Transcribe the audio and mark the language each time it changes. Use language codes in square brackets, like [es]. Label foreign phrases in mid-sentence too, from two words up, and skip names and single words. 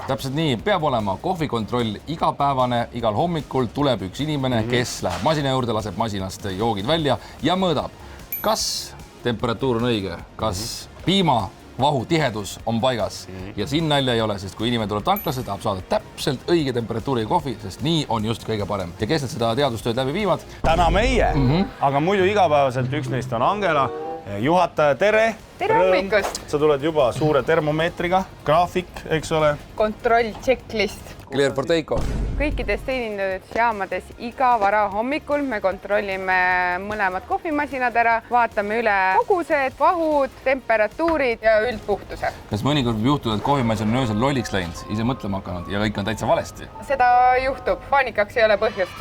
[et] Täpselt nii, peab olema kohvikontroll igapäevane, igal hommikul tuleb üks inimene, kes läheb masina juurde, laseb masinast joogid välja ja mõõdab, kas temperatuur on õige, kas piima vahu tihedus on paigas ja siin nalja ei ole, sest kui inimene tuleb tanklasse, tahab saada täpselt õige temperatuuriga kohvi, sest nii on just kõige parem. Ja kes need seda teadustööd läbi viivad? Täna meie, aga muidu igapäevaselt üks neist on Angela, juhataja, tere! Tere hommikust! Sa tuled juba suure termomeetriga, graafik, eks ole? Kontroll, checklist. [en] Clear for take-off. [et] Kõikides teenindusjaamades iga vara hommikul me kontrollime mõlemad kohvimasinad ära, vaatame üle kogused, vahud, temperatuurid ja üldpuhtuse. Kas mõnikord võib juhtuda, et kohvimasin on öösel lolliks läinud, ise mõtlema hakanud ja kõik on täitsa valesti? Seda juhtub, paanikaks ei ole põhjust.